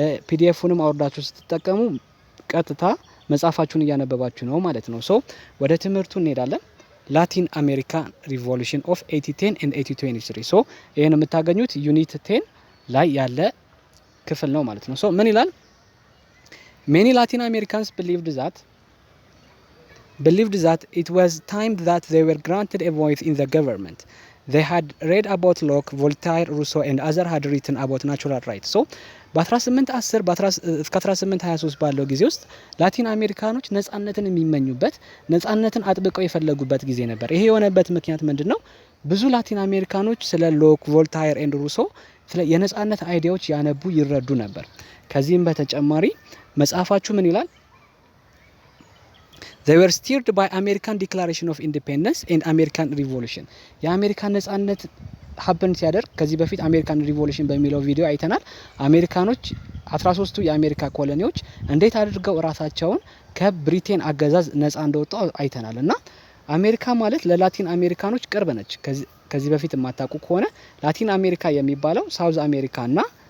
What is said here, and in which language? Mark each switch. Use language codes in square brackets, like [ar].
[am] ፒዲኤፉንም አውርዳችሁ ስትጠቀሙ ቀጥታ መጻፋችሁን እያነበባችሁ ነው ማለት ነው። ሶ ወደ ትምህርቱ እንሄዳለን። ላቲን አሜሪካን ሪቮሉሽን ኦፍ 1810 and 1823 ሶ ይሄን የምታገኙት ዩኒት 10 ላይ ያለ ክፍል ነው ማለት ነው። ሶ ምን ይላል? [en] Many Latin Americans believed that it was time that they were granted a voice in the government. They had read about Locke, Voltaire, Rousseau and others had written about natural rights. [am] So በ1810 እስከ 1823 ባለው ጊዜ ውስጥ ላቲን አሜሪካኖች ነጻነትን የሚመኙበት ነጻነትን አጥብቀው የፈለጉበት ጊዜ ነበር። ይሄ የሆነበት ምክንያት ምንድነው? ብዙ ላቲን አሜሪካኖች ስለ ሎክ፣ ቮልታየር ኤንድ ሩሶ ስለ የነጻነት አይዲያዎች ያነቡ ይረዱ ነበር። ከዚህም በተጨማሪ መጽሐፋችሁ ምን ይላል? [en] They were stirred by American Declaration of Independence and American Revolution. [am] የአሜሪካን ነጻነት ሀፕን ሲያደርግ ከዚህ በፊት አሜሪካን ሪቮሉሽን በሚለው ቪዲዮ አይተናል። አሜሪካኖች 13ቱ የአሜሪካ ኮሎኒዎች እንዴት አድርገው ራሳቸውን ከብሪቴን አገዛዝ ነጻ እንደወጡ አይተናል። እና አሜሪካ ማለት ለላቲን አሜሪካኖች ቅርብ ነች። ከዚህ በፊት የማታውቁ ከሆነ ላቲን አሜሪካ የሚባለው ሳውዝ አሜሪካ እና